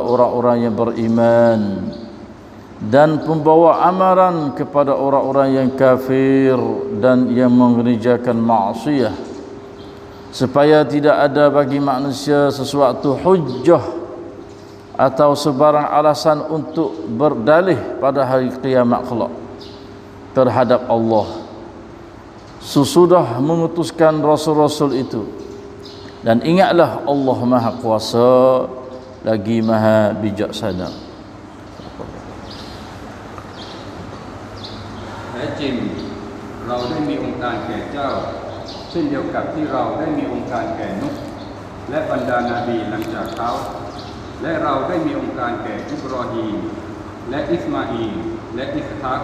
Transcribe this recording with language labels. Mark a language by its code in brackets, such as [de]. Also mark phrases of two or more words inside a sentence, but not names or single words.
[ms] orang-orang yang beriman dan pembawa amaran kepada orang-orang yang kafir dan yang mengerjakan maksiat, supaya tidak ada bagi manusia sesuatu hujjah atau sebarang alasan untuk berdalih pada hari kiamat kelak terhadap Allah sesudah mengutuskan rasul-rasul itu. Dan ingatlah Allah Maha Kuasa lagi Maha Bijaksana. [th] แท้จริงเราได้มีองค์การแก่เจ้าเช่นเดียวกับที่เราได้มีองค์การแก่นุฮ์และบรรดานาบีหลังจากเขาและเราได้มีองค์การแก่อิบรอฮีมและอิสมาอีลและอิสฮัก